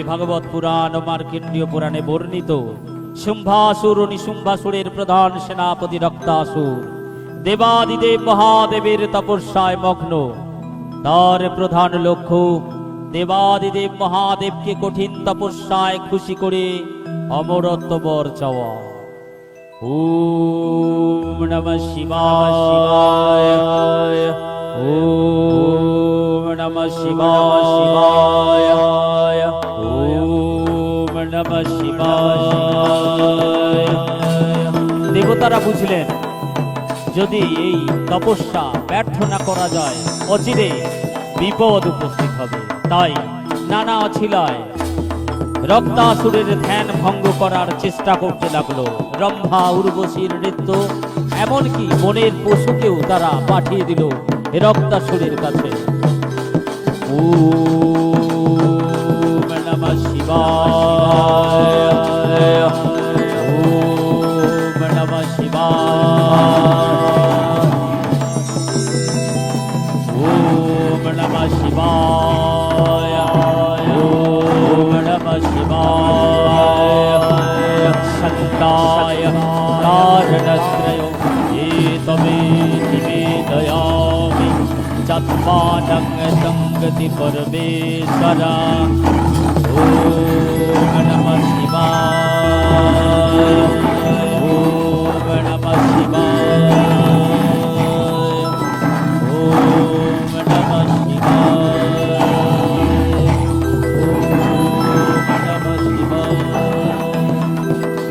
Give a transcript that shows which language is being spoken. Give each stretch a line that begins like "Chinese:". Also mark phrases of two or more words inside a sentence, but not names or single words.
Bangla: ভাগবত পুরাণ ও মার্কণ্ডেয় পুরাণে বর্ণিত শুম্ভাসুর ও নিশুম্ভাসুরের প্রধান সেনাপতি রক্তাসুর দেবাদিদেব মহাদেবের তপস্যায় মগ্ন। তার প্রধান লক্ষ্য দেবাদিদেব মহাদেবকে কঠিন তপস্যায় খুশি করে অমরত্ব বর চাওয়া।
Sanskrit: ওম নমঃ শিবায়, ওম নমঃ শিবায়, ওম নমঃ শিবায়।
Bangla: দেবতারা বুঝলেন যদি এই তপস্যা ব্যর্থ না করা যায় অচিরে বিপদ উপস্থিত হবে, তাই নানা অছিলায় রক্তাসুরের ধ্যান ভঙ্গ করার চেষ্টা করতে লাগলো। রম্ভা উর্বশীর নৃত্য এমনকি বনের পশুকেও তারা পাঠিয়ে দিল রক্তাসুরের কাছে।
Sanskrit: ওম নমঃ শিবায়, ওম নমঃ শিবায়, ওম নমঃ শিবায়, ওম নমঃ শিবায়। সত্তায় কারণশ্রয় তবে নিবেদয়ামি চত্বারং সংগতি পরমেশ্বরা। ওম নমঃ শিবায়, ওম নমঃ শিবায়, ওম নমঃ শিবায়, ওম নমঃ শিবায়।